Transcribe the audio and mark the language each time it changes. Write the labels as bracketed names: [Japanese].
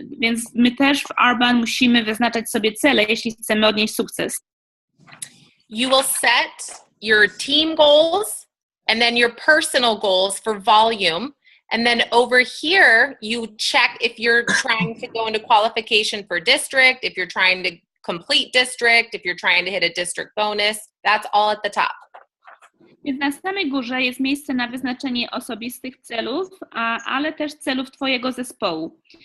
[Polish] Więc my też w Arbonne musimy wyznaczać sobie cele, jeśli chcemy odnieść sukces. [English] You will set your team goals and then your personal goals for volume, And then over here, you check if you're trying to go into qualification for district, if you're trying to complete district, if you're trying to hit a district bonus. That's all at the top. [Polish] Więc na samej górze jest miejsce na wyznaczenie osobistych celów, ale też celów Twojego zespołu.